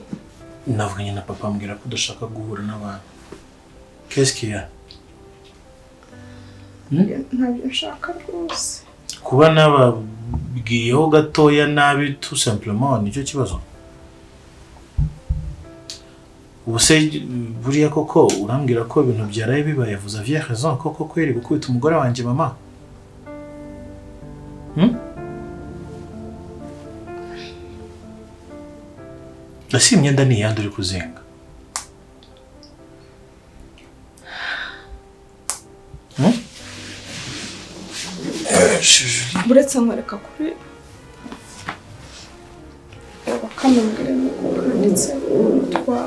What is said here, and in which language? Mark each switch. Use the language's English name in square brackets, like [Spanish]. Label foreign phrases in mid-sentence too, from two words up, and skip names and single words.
[Kinyarwanda] Navuganye na papa ambwira ko udashaka guhura n'abantu. [French] Qu'est-ce qu'il y a? [Kinyarwanda] Ntabyo nshaka rwose. Kuba nababwiyeho gatoya nabi [French] tout simplement [Kinyarwanda] nicyo kibazo. Ubuse buriya koko urambwira ko ibintu byaraye bibaye [French] vous aviez raison [Kinyarwanda] koko kweri gukubita umugore wanjye mama. Ese imyenda ni iyande uri kuzinga? Buretse nkwereka kuri bakamubwira ndetse twawe.